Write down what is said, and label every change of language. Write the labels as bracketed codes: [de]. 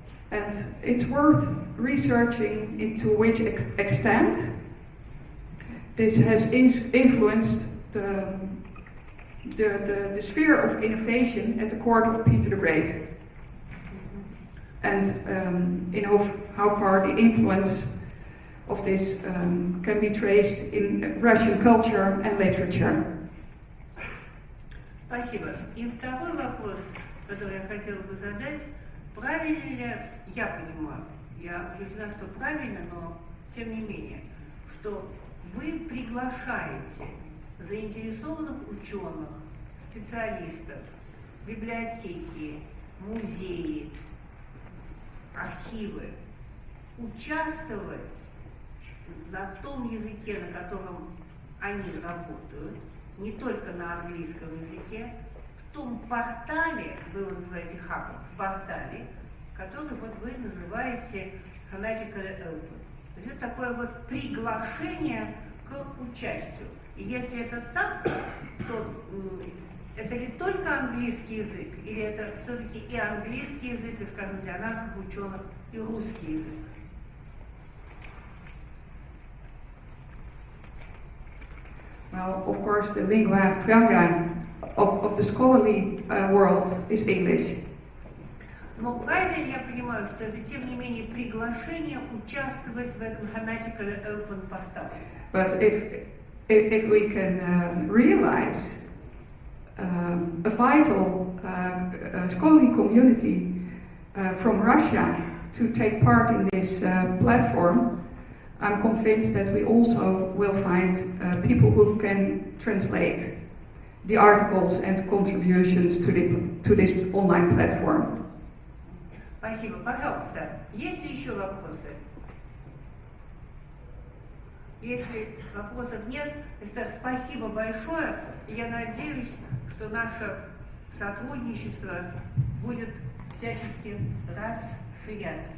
[en] And it's worth researching into which extent this has influenced the sphere of innovation at the court of Peter the Great. And how far the influence of this can be traced in Russian culture and literature. [ru] Спасибо. И второй вопрос, который я хотела бы задать, правильно ли я понимаю, я убеждена, что правильно, но тем не менее, что вы приглашаете заинтересованных ученых, специалистов, библиотеки, музеи, архивы участвовать на том языке, на котором они работают, не только на английском языке, в том портале, вы его называете хабом, портале, который вот вы называете Chronological Open. То есть это такое вот приглашение к участию. И если это так, то это ли только английский язык, или это все-таки и английский язык, и, скажем, для наших ученых, и русский язык? [en] Well, of course, the lingua franca of the scholarly world is English. [ru] Но правильно я понимаю, что это, тем не менее, приглашение участвовать в этом Chronological Open портале? [en] But if we can realize a vital scholarly community from Russia to take part in this platform, I'm convinced that we also will find people who can translate the articles and contributions to this online platform. [ru] Спасибо. Пожалуйста, есть ли еще вопросы? Если вопросов нет, спасибо большое. Я надеюсь, что наше сотрудничество будет всячески расширяться.